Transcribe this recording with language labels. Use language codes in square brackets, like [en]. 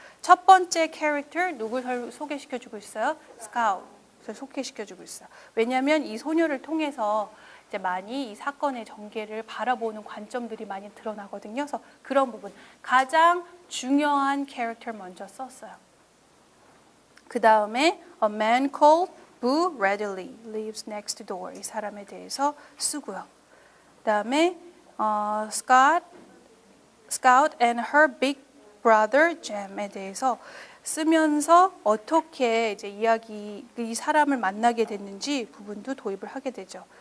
[ko] 첫 번째 캐릭터 누굴 소개시켜주고 있어요? 스카웃을 소개시켜주고 있어요. 왜냐하면 이 소녀를 통해서 이제 많이 이 사건의 전개를 바라보는 관점들이 많이 드러나거든요. 그래서 그런 부분 가장 중요한 캐릭터 먼저 썼어요. 그 다음에 [en] a man called Boo readily lives next door. [ko] 이 사람에 대해서 쓰고요. 그 다음에 Scout and her big brother Jam에 대해서 쓰면서 어떻게 이제 이 사람을 만나게 됐는지 부분도 도입을 하게 되죠.